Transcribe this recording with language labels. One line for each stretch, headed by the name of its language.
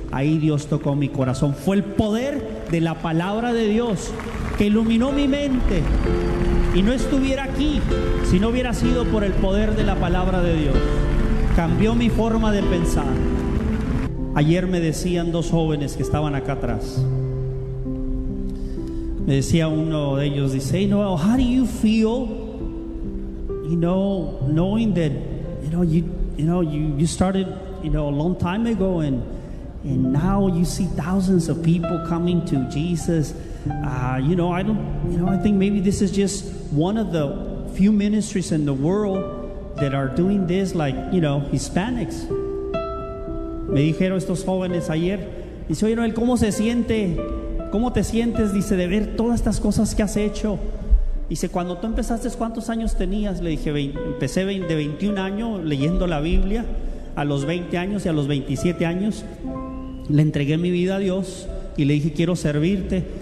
Spanish: Ahí Dios tocó mi corazón. Fue el poder de la palabra de Dios que iluminó mi mente. Y no estuviera aquí si no hubiera sido por el poder de la palabra de Dios. Cambió mi forma de pensar. Ayer me decían dos jóvenes que estaban acá atrás. Me decía uno de ellos, dice,
English: hey Noel, how do you feel, you know, knowing that, you started, a long time ago, and now you see thousands of people coming to Jesus. I think maybe this is just one of the few ministries in the world that are doing this, like, Hispanics.
Spanish: Me dijeron estos jóvenes ayer, dice, oye Noel, ¿cómo se siente? ¿Cómo te sientes? Dice, de ver todas estas cosas que has hecho. Dice, cuando tú empezaste, ¿cuántos años tenías? Le dije, empecé de 21 años leyendo la Biblia a los 20 años, y a los 27 años le entregué mi vida a Dios y le dije, quiero servirte.